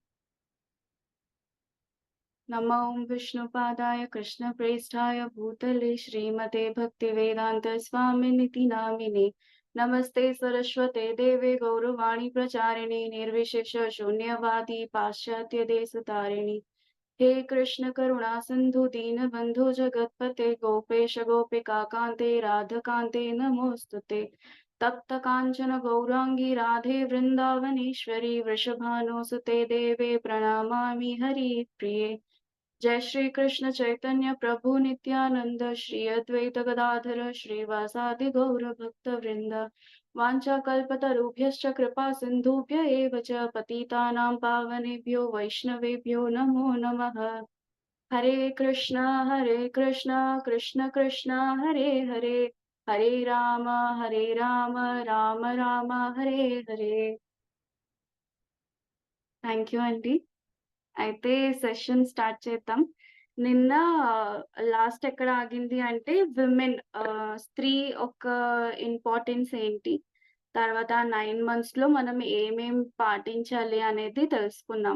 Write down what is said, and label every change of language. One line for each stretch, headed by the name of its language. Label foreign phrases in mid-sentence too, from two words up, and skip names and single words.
Sanskrit: నమో విష్ణుపాదాయ కృష్ణప్రేష్ఠాయ భూతలే శ్రీమతే భక్తివేదాంత స్వామినితి నామినే నమస్తే సరస్వతే దేవే గౌరవాణి ప్రచారిణి నిర్విశేష శూన్యవాది పాశ్చాత్య దేశతారిణి हे कृष्ण करुणा सिंधु दीन बंधु जगतपते गोपेश गोपिका कांते राधकांते नमोस्तुते तप्त कांचन गौरांगी राधे वृंदावनेश्वरी वृषभानुसुते देवे प्रणमामि हरि प्रिये जय श्री कृष्ण चैतन्य प्रभु नित्यानंद श्री अद्वैत गदाधर श्रीवासादि गौर भक्त वृंद वाञ्छाकल्पतरुभ्यश्च कृपा सिन्धुभ्य एव च पतितानां पावनेभ्यो वैष्णवेभ्यो नमो नमः। हरे कृष्णा कृष्ण कृष्ण हरे हरे हरे राम राम राम हरे हरे।
English: thank you
Telugu: అండి. అయితే
English: session start
Telugu: చేద్దాం. నిన్న లాస్ట్ ఎక్కడ ఆగింది అంటే విమెన్ స్త్రీ ఒక ఇంపార్టెన్స్ ఏంటి, తర్వాత 9 మంత్స్‌లో మనం ఏమేం పాటించాలి అనేది తెలుసుకున్నాం.